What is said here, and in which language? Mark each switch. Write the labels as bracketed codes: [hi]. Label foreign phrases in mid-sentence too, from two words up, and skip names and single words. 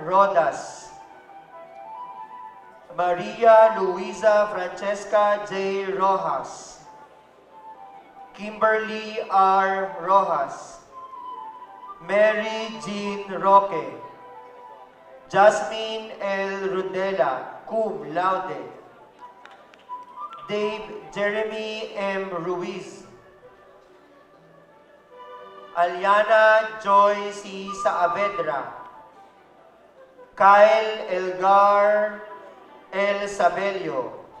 [en] Rodas, Maria Luisa Francesca J. Rojas, Kimberly R. Rojas, Mary Jean Roque. Jasmine L. Rudela, [la] cum laude. [en] Dave Jeremy M. Ruiz. Aliana Joy C. Saavedra. Kyle Elgar L. Sabelio.